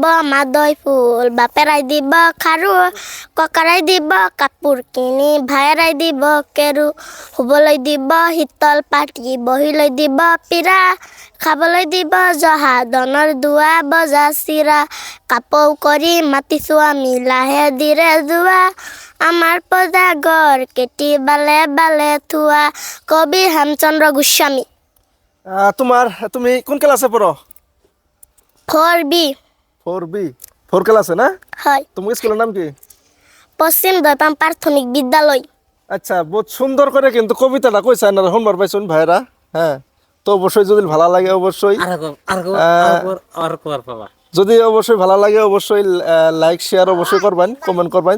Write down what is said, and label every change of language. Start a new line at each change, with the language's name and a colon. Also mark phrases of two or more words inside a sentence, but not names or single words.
Assamese: মাদৈ ফুল, বাপেৰাই দিব খাৰু, ককাৰাই দিব কাপোৰ কিনি, ভায়েৰাই দিব কেৰু, শুবলৈ দিব শীতল পাটি, বহিলৈ দিব পিৰা, খাবলৈ দিব জহা ধনৰ দুৱা বজা চিৰা, কাপৌ কৰি মাতিছো আমি লাহে ধীৰে যোৱা, আমাৰ পজা ঘৰ কেটি বালে বালে থোৱা। কবি হেমচন্দ্ৰ গোস্বামী।
Bangla: তুমি কোন ক্লাসে পড়ো? 4B। 4B। 4 ক্লাসে না? হয়। তোমার স্কুলের নাম কি? পশ্চিম দয়পাম প্রাথমিক বিদ্যালয়। আচ্ছা, বহুত সুন্দর করে কিন্তু কবিতাটা কইছে, আপনারা শুনবার পাইছেন ভাইরা। হ্যাঁ, তো অবশ্যই যদি ভালো লাগে অবশ্যই যদি অবশ্যই ভালো লাগে অবশ্যই
English: like share
Bangla: অবশ্যই করবেন, কমেন্ট করবেন।